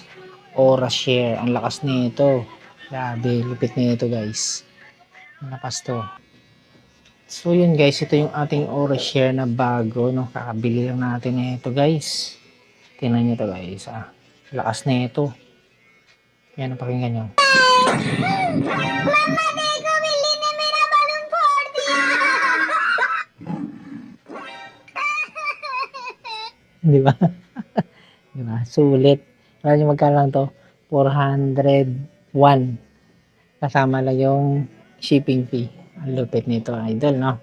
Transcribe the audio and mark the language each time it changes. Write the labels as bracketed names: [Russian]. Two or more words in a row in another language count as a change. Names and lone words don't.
[Filipino] Aura Share. Ang lakas nito. Grabe, lupit nito guys. Ang lakas to. So yun guys, ito yung ating Aura Share na bago, no. Kakabili lang natin nito guys. Tingnan nyo to guys, ah. Lakas nito. Yan, pakinggan nyo. Mama, [Hindi] देखो बिल्ली ने मेरा balloon फोड़ दिया. [Filipino] Di ba? Diba? Sulit. Alam nyo magkano lang to? 401. Kasama lang yung shipping fee. Ang lupit nito, idol, no?